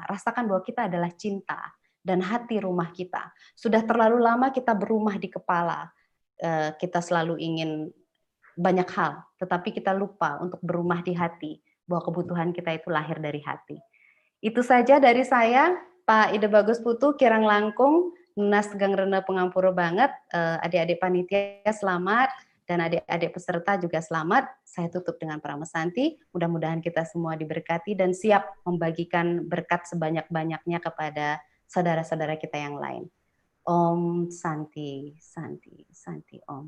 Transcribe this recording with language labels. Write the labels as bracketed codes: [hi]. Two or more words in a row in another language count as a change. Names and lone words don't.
[id] Rasakan bahwa kita adalah cinta dan hati rumah kita. Sudah terlalu lama kita berumah di kepala. Kita selalu ingin banyak hal, tetapi kita lupa untuk berumah di hati, bahwa kebutuhan kita itu lahir dari hati. Itu saja dari saya, Pak Ide Bagus Putu, [ban] Kirang Langkung, Nunas Tegang Rena Pengampura [id] banget, adik-adik panitia selamat, dan adik-adik peserta juga selamat. Saya tutup dengan pramesanti, mudah-mudahan kita semua diberkati dan siap membagikan berkat sebanyak-banyaknya kepada saudara-saudara kita yang lain. [sa] Om Santi, Santi, Santi Om.